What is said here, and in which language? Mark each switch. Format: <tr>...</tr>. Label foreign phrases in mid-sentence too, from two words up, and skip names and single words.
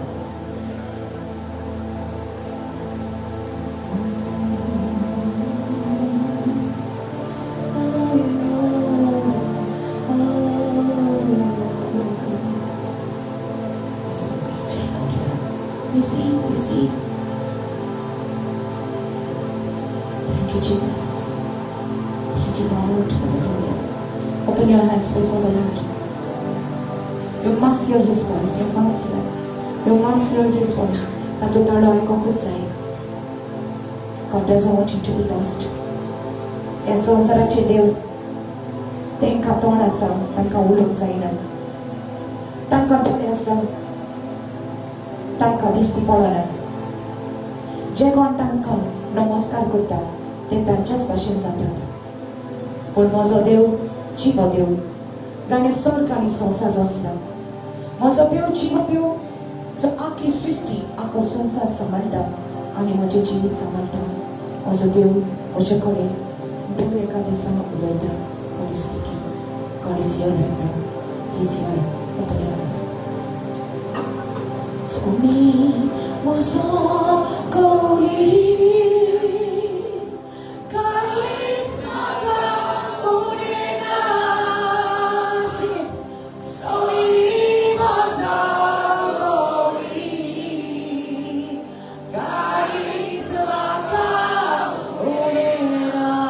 <en>We see. Thank you, Jesus. Thank you, Lord. Hallelujah. Open your hands before the Lord. You must hear his voice. You must hear. You must hear his voice.</en> <kok>ताचो ताळो आयकोंकूच जाय.</kok> <en>God doesn't want you to be lost.</en> <kok>ह्या संवसाराचे देव तांकां तोंड आसा, तांकां उलोवंक जायना. तांकां दोळे आसा, तांकां दिसती पडना. जे कोण तांकां नमस्कार करता ते तांच्याच भाशेन जातात. पूण म्हजो देव जिवो देव, जाणें स्वर्ग आनी संवसार रचला. म्हजो देव जिवो देव, जो आख्खी सृश्टी आख्खो संवसार सांबाळटा आनी म्हजें जिवीत सांबाळटा. म्हजो देव म्हजे कडेन दर एका दिसा उलयता.</kok> <en>God is speaking. God is here right now. He's here. Open your hands.</en> <kok>Sumi moso koli kaits maka unena.</kok> <en>Sing it.</en> <kok>Sumi moso koli kaits maka unena.</kok>